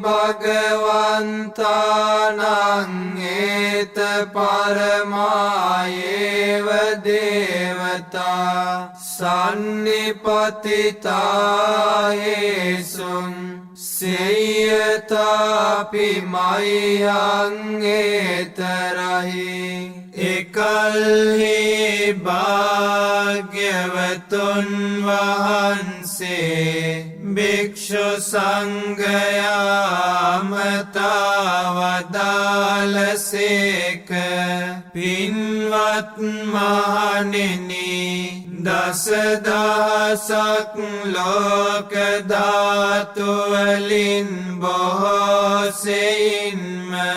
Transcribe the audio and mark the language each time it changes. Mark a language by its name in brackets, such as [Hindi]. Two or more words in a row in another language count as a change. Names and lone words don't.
[Pali] භගවන්තානං ඒත පරමායේව දේවතා සන්නිපතිතායේසුං සේයතාපි මයං ඒතරහි එකල්හි [Sinhala] භාග්‍යවතුන් වහන්සේ භික්ෂු සංඝයා වදාළසේක පින්වත් මහණෙනි දසදහසක් ලෝක ධාතු වලින් බොහෝ සෙයින්ම